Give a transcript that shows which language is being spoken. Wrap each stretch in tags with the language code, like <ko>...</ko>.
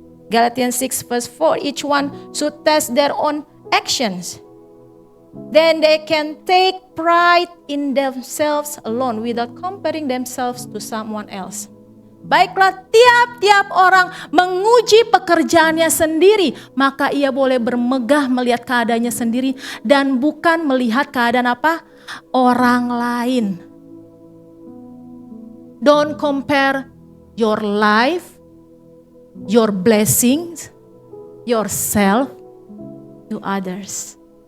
<en>Galatians 6 verse 4, each one should test their own actions. Then they can take pride in themselves alone without comparing themselves to someone else.</en> <id>Baiklah, tiap-tiap orang menguji pekerjaannya sendiri, maka ia boleh bermegah melihat keadaannya sendiri dan bukan melihat keadaan apa? Orang lain.</id> <en>Don't compare your life, your blessings, yourself to others.</en>